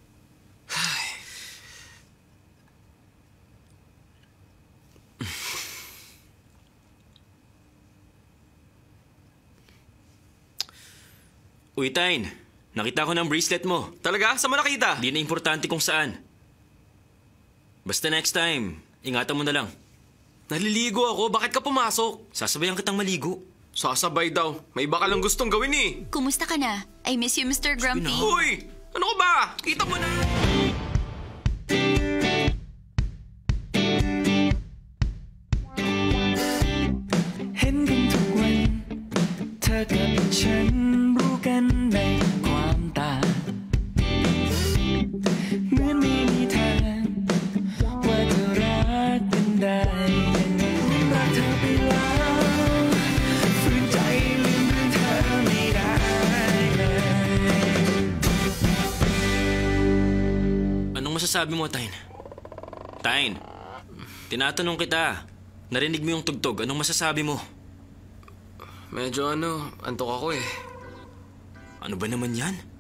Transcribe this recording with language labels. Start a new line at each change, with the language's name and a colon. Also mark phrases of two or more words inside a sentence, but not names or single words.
Filipino: Uy, Tain. Nakita ko ng bracelet mo. Talaga? Saan mo nakita? Di na importante kung saan. Basta
English: next time,
Filipino: ingatan mo na lang. Naliligo ako. Bakit ka pumasok? Sasabayan kitang maligo. Sasabay daw. May iba ka lang gustong gawin eh. Kumusta ka na?
English: I miss you, Mr. Grumpy.
Filipino: Uy! Ano ka ba? Kita mo na!
Thai: เห็นกันทุกวันเธอธอกับฉันรู้กันในความต่างเหมือนไม่มีทางว่าจะรักกันได้ยังไงรักเธอไปแล้วฝืนใจลืมเรื่องเธอไม่ได้เลย
Filipino: Anong masasabi mo, Tayn? Tayn, tinatanong kita. Narinig mo yung tugtog. Anong masasabi mo? Medyo antok ako eh. Ano ba naman yan?